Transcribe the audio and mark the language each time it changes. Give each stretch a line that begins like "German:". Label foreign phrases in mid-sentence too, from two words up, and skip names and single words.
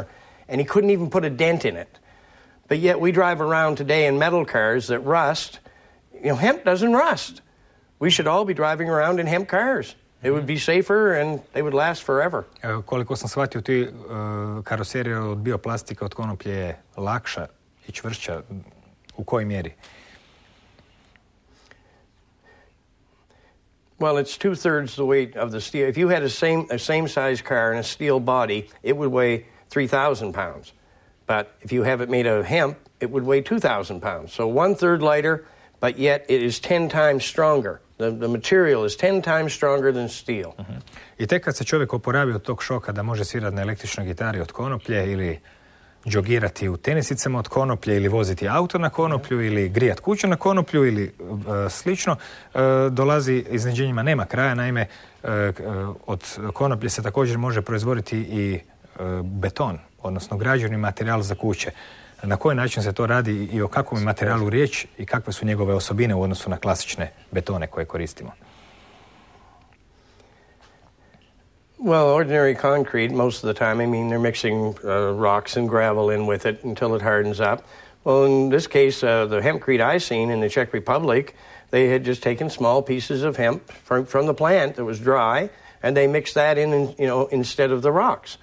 English: And he couldn't even put a dent in it. But yet we drive around today in metal cars that rust. Hemp doesn't rust. We should all be driving around in hemp cars. It would be safer and they would last forever.
Croatian: Koliko sam shvatio, ti karoserija od bioplastike od konoplje je lakša i čvršća. U kojoj mjeri?
English: Well, it's 2/3 the weight of the steel. If you had a same size car and a steel body, it would weigh 3,000 pounds. But if you have it made of hemp, it would weigh 2,000 pounds. So 1/3 lighter, but yet it is 10 times stronger. The material is 10 times stronger than steel.
Croatian: I tek kad se čovjek oporavi od tog šoka da može svirati na električnoj gitari od konoplje ili džogirati u tenisicama od konoplje ili voziti auto na konoplju ili grijati kuću na konoplju ili slično, dolazi iznenađenjima nema kraja. Naime, od konoplje se također može proizvoditi i beton, odnosno građevni materijal za kuće. Na koji način se to radi i o kakvom je materijalu riječ i kakve su njegove osobine u odnosu na klasične betone koje koristimo?
English: Well, ordinary concrete, most of the time, I mean, they're mixing rocks and gravel in with it until it hardens up. Well, in this case, the hempcrete I seen in the Czech Republic, they had just taken small pieces of hemp from the plant that was dry, and they mixed that in, instead of the rocks.